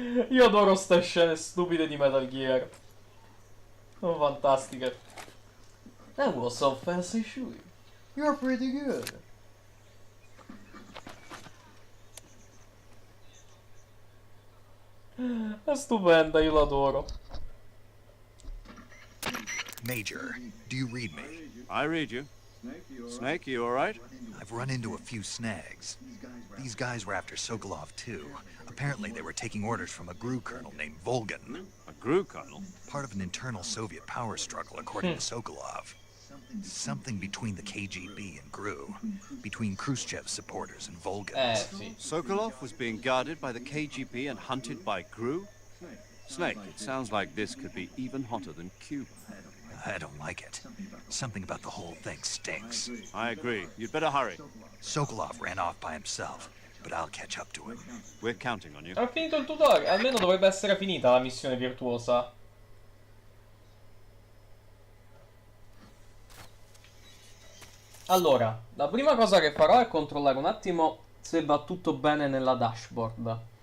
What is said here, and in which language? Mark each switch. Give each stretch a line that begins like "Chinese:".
Italian: Io adoro ste scene stupide di Metal Gear. Sono fantastiche.
English: That was some fancy shooting. You're pretty good.
Italian: È stupenda, io l'adoro.
English: Major, do you read me? I read you. Snake, you all right? I've run into a few snags. These guys were after Sokolov too. Apparently they were taking orders from a GRU colonel named Volgan. A GRU colonel? Part of an internal Soviet power struggle, according to Sokolov. Something between the KGB and GRU. Between Khrushchev's supporters and Volgan's.
Italian: Sì.
English: Sokolov was being guarded by the KGB and hunted by GRU? Snake, it sounds like this could be even hotter than Cuba. I don't like it. Something about the whole thing stinks. I agree. You'd better hurry. Sokolov ran off by himself. but I'll catch up to him. We're counting on you.
Italian: Ha finito il tutorial, almeno dovrebbe essere finita la missione virtuosa. Allora, la prima cosa che farò è controllare un attimo se va tutto bene nella dashboard.